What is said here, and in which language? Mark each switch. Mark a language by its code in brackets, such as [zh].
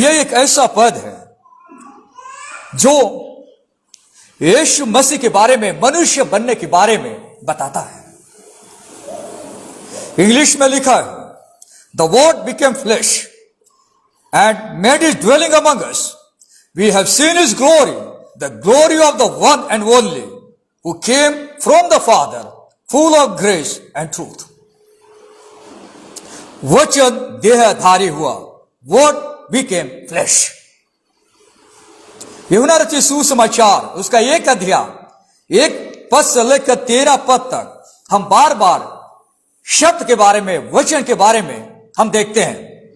[hi] यह एक ऐसा पद है जो यीशु मसीह के बारे में, मनुष्य बनने के बारे में बताता है। इंग्लिश में लिखा है, [en] The word became flesh and made his dwelling among us. We have seen his glory, the glory of the one and only, who came from the Father, full of grace and truth. [hi] वचन देहधारी हुआ, [en] word became flesh. [hi] यूहन्ना रचित सुसमाचार उसका 1 अध्याय 1 पद से लेकर 13 पद तक हम बार बार शब्द के बारे में, वचन के बारे में हम देखते हैं।